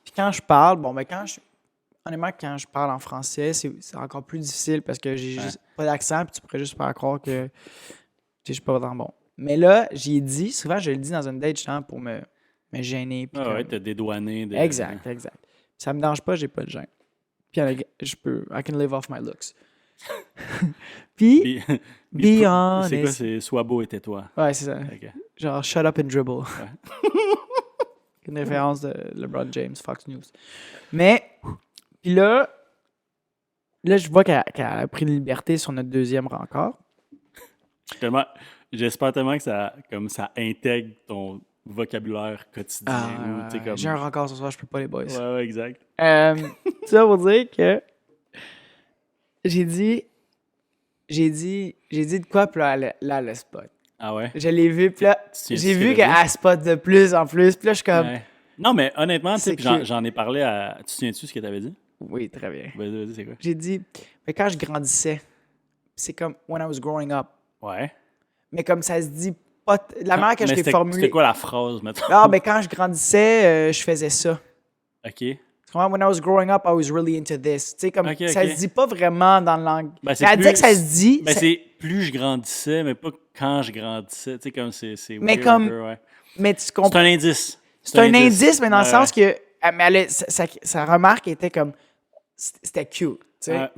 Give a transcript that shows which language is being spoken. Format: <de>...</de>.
<fr>Puis quand je parle, honnêtement, quand je parle en français, c'est encore plus difficile parce que j'ai juste pas d'accent, puis tu pourrais juste faire croire que je suis pas vraiment bon. Mais là, j'ai dit, souvent, je le dis dans une date, justement, pour me gêner. Puis ouais, t'as dédouané. Exact. Ça me dérange pas, j'ai pas de gêne.</fr> <en>Puis I can live off my looks. Puis, be honest.</en> <fr>C'est quoi, c'est sois beau et tais-toi. Ouais, c'est ça. Okay.</fr> <en>Genre, shut up and dribble.</en> <fr>Ouais. Une référence de LeBron James, Fox News. Mais, puis là, je vois qu'elle a pris une liberté sur notre deuxième rencontre. J'espère tellement que ça intègre ton vocabulaire quotidien. J'ai un rencard ce soir, je peux pas les boys. Ouais, exact. Ça pour dire que j'ai dit de quoi, puis là, elle spot. Ah ouais? Je l'ai vu, puis là, j'ai vu qu'elle spot de plus en plus, puis là, je suis comme... Ouais. Non, mais honnêtement, j'en ai parlé à... Tu te souviens-tu ce que t'avais dit? Oui, très bien. Vas-y, c'est quoi? J'ai dit, mais quand je grandissais, c'est comme</fr> <en>when I was growing up.</en> <fr>Ouais. Mais comme ça se dit pas... La manière que je l'ai formulée... C'était quoi la phrase, maintenant? Non, mais quand je grandissais, je faisais ça. OK.</fr> <en>When I was growing up, I was really into this.</en> <fr>Tu sais, comme ça se dit pas vraiment dans le langue. Ben, elle dit que ça se dit. Ben, c'est plus je grandissais, mais pas quand je grandissais. Tu sais, comme c'est mais</fr> <en>weird</en> <fr>comme, un peu, ouais. Mais tu comprends. C'est un indice. C'est un indice, mais dans le sens que mais sa remarque était comme... C'était cute, tu sais.</fr>